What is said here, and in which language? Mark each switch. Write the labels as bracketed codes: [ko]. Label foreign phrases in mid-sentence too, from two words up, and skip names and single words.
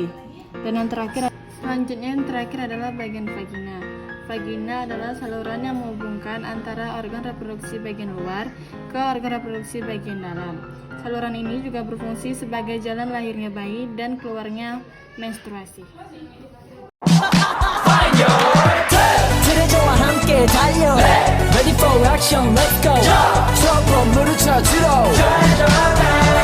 [id] Dan yang terakhir adalah bagian vagina. Vagina adalah saluran yang menghubungkan antara organ reproduksi bagian luar ke organ reproduksi bagian dalam. Saluran ini juga berfungsi sebagai jalan lahirnya bayi dan keluarnya menstruasi. [ko] 트레저와 함께 달려. [en] Ready for action, let's go. [ko] 저 건물을 찾으러.